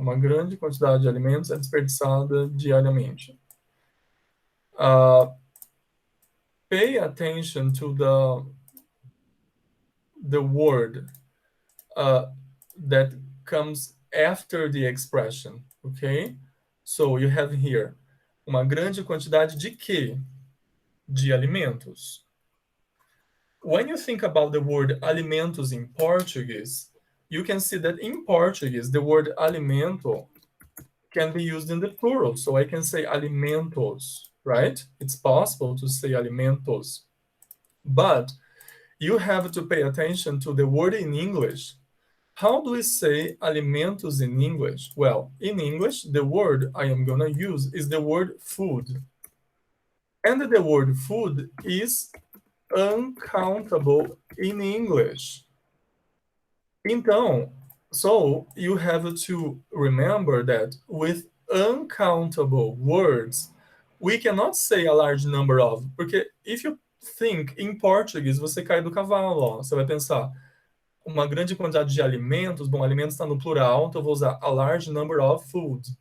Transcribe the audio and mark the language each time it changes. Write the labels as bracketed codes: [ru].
[pt] Uma grande quantidade de alimentos é desperdiçada diariamente. [en] Pay attention to the word that comes after the expression, okay? So you have here [pt] uma grande quantidade de quê? De alimentos. [en] When you think about the word alimentos in Portuguese, you can see that in Portuguese, the word alimento can be used in the plural. So I can say alimentos, right? It's possible to say alimentos. But you have to pay attention to the word in English. How do we say alimentos in English? Well, in English, the word I am going to use is the word food. And the word food is uncountable in English. Então, so you have to remember that with uncountable words, we cannot say a large number of, porque if you think in Portuguese, [pt] você cai do cavalo, ó. Você vai pensar uma grande quantidade de alimentos, bom, alimentos está no plural, então eu vou usar [en] a large number of food.